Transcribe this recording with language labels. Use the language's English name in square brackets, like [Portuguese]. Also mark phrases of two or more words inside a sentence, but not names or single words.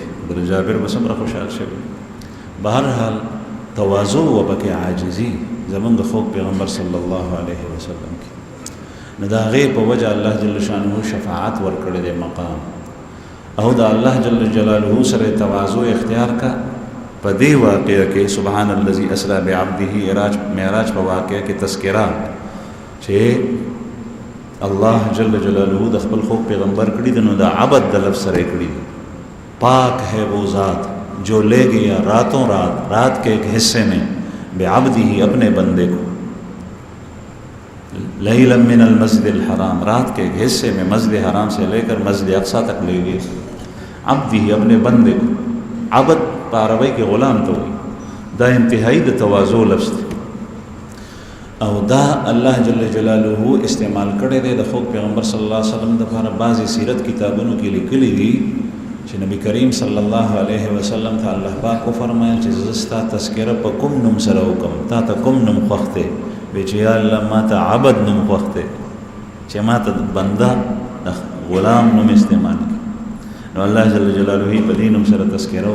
[Pashto] حضرت جابر به څومره خوشحال شوي. بهرحال تواضع و پکې عاجزي زمونږ د خوږ پیغمبر صلی الله علیه وسلم کې نو د هغې په وجه الله جل شانه شفاعت ورکړی دی مقام. او د الله جل جلاله سره تواضع اختیار کا په دې واقعه کې [Arabic] سبحان الذي اسرا بعبده [Pashto] معراج په واقعه کې تذکره چې الله جل جلاله د خپل خوږ پیغمبر کړي دی نو د عبد د لفظ سره کړي دی. [Urdu] پاک ہے وہ ذات جو لے گیا راتوں رات کے ایک حصے میں بعبده اپنے بندے کو [Arabic] لیلا من المسجد الحرام، [Urdu] رات کے ایک حصے میں مسجد حرام سے لے کر مسجد اقصی تک لے گئے. عبده اپنے بندے کو. عبد پاروی کے غلام تو ہوئی. [Pashto] دا انتہائی د تواضع لفظ دی. او دا الله جل جلاله استعمال کړی دی د خو پیغمبر صلی الله علیه وسلم د لپاره بعضی سیرت کتابونو کې لیکلي دي چې نبی کریم صلی الله علیه وسلم ته الله پاک فرمایل چې زستا تذکره په کوم نوم سره وکم تا ته کوم نوم خوښته وی چې یا الله ما ته عبد نوم خوښته چې ما ته بنده غلام نوم استعمال نو الله جل جلاله په دې نوم سره تذکره